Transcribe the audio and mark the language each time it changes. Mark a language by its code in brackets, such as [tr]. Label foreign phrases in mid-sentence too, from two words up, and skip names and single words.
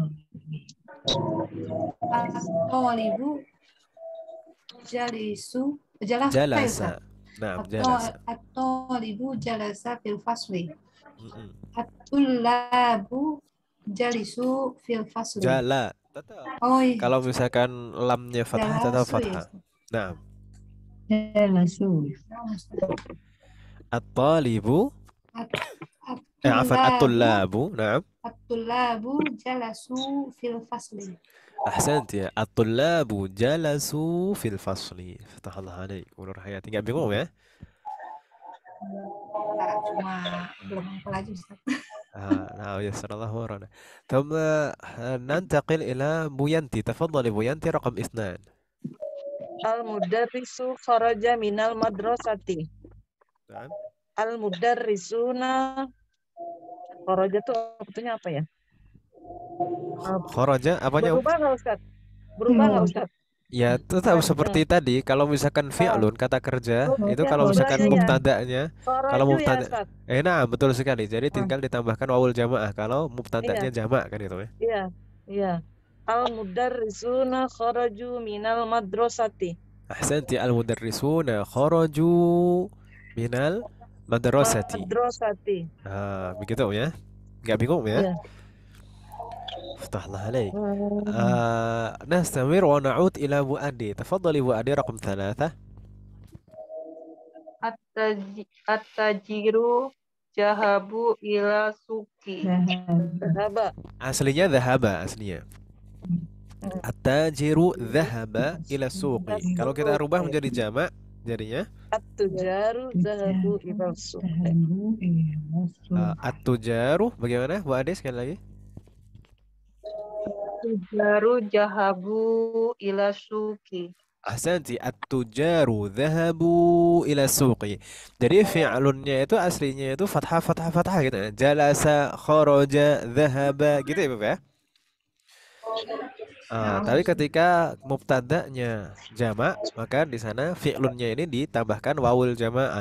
[ar] الطالب جالس جلس. جلس. نعم، جلس. الطالب جلس في الفصل. Mm-mm. الطلاب جالس في الفصل. [id] Jala. Tetap. Oh iya. Kalau misalkan lamnya fathah tetap [ar] Jalasu [id] fathah. ya. [ar] Naam. Jalasu. الطالب أفان الطلاب. Naam. الطلاب جلسوا في الفصل. أحسنت يا. الطلاب جلسوا في الفصل. فتح الله عليك. [id] Bu Nur Hayati. Nggak bingung ya? Nah, cuma belum hafal aja Ustaz. [ar] نعم يسر الله أمورنا ثم ننتقل إلى بوينتي تفضلي بوينتي رقم 2 المدرس خرج من المدرسة. نعم المدرسون خرج [id] tuh artinya apa ya? خرج apanya Berubah nggak Ustaz? Berubah nggak Ustaz? ya tetap seperti tadi kalau misalkan fi'lun kata kerja itu kalau misalkan mubtada'nya kalau mubtada nah betul sekali jadi tinggal ditambahkan [ar] wawul jamaah [id] kalau mubtada'nya jamak kan itu ya [ar] iya المدرسون خرجوا من المدرسة. أحسنت المدرسون خرجوا من المدرسة. [id] Begitu ya nggak bingung ya [ar] افتح الله عليك نستمر ونعود إلى أبو أدي تفضلي أبو أدي رقم 3 التاجر ذهبوا إلى السوق. [id] Aslinya dhahaba aslinya. [ar] التاجر ذهب إلى السوق. [id] Kalau kita rubah menjadi jamak jadinya [ar] التجار ذهبوا إلى السوق. [id] At-tujaru bagaimana Bu Ade sekali lagi? [ar] التجار ذهبوا إلى السوق. أحسنت التجار ذهبوا إلى السوق. [id] Jadi fi'lunnya itu aslinya itu fathah gitu. [ar] جلس، خرج، ذهب [id] gitu ya, Bapak ya. Tapi ketika mubtada'nya jamak, maka di sana fi'lunnya ini ditambahkan [ar] واو الجماعة.